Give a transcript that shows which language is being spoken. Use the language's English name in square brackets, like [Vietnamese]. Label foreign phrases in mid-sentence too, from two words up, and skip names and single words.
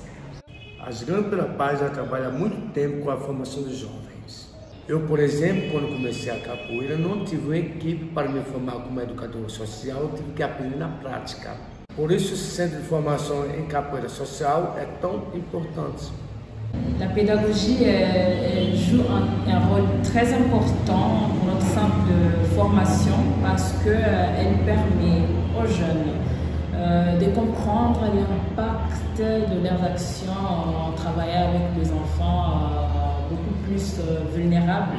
[Portuguese] A Djingalo pela Paz já trabalha há muito tempo com a formação dos jovens. Eu, por exemplo, quando comecei a capoeira, não tive uma equipe para me formar como educador social, eu tive que aprender na prática. Por isso, o Centro de Formação em Capoeira Social é tão importante. [French] La pédagogie joue un rôle très important pour notre centre de formation parce qu'elle permet aux jeunes de comprendre l'impact de leurs actions en travaillant avec des enfants beaucoup plus vulnérables.